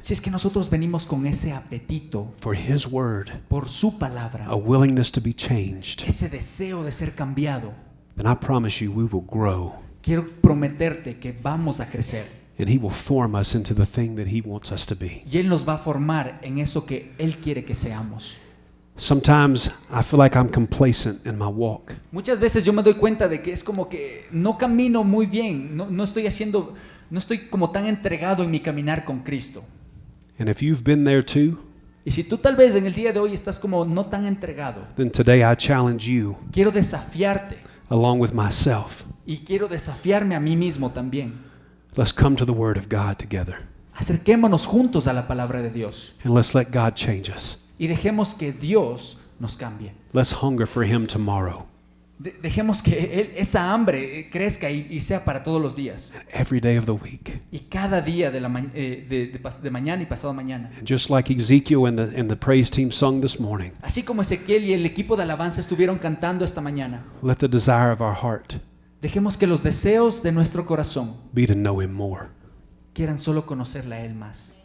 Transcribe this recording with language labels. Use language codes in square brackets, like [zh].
[es] si es que nosotros venimos con ese apetito [en] for his word, [es] por su palabra, [en] a willingness to be changed, [es] ese deseo de ser cambiado, [en] then I promise you we will grow. [es] quiero prometerte que vamos a crecer. [en] And he will form us into the thing that he wants us to be. [es] Y Él nos va a formar en eso que Él quiere que seamos. [en] Sometimes I feel like I'm complacent in my walk. [es] Muchas veces yo me doy cuenta de que es como que no camino muy bien, no estoy como tan entregado en mi caminar con Cristo. [en] And if you've been there too, [es] Y si tú tal vez en el día de hoy estás como no tan entregado, [en] then today I challenge you, [es] quiero desafiarte [en] along with myself. [es] y quiero desafiarme a mí mismo también. [en] Let's come to the word of God together. [es] Acerquémonos juntos a la palabra de Dios [en] And let's let God change us. [es] y dejemos que Dios nos cambie. [en] Let's hunger for him tomorrow, [es] Dejemos que esa hambre crezca y sea para todos los días. [en] every day of the week. [es] Y cada día de mañana y pasado mañana. [en] And just like Ezekiel and the praise team sung this morning, [es] Así como Ezequiel y el equipo de alabanza estuvieron cantando esta mañana, [en] let the desire of our heart [es] dejemos que los deseos de nuestro corazón [en] be to know him more [es] quieran solo conocerle a Él más.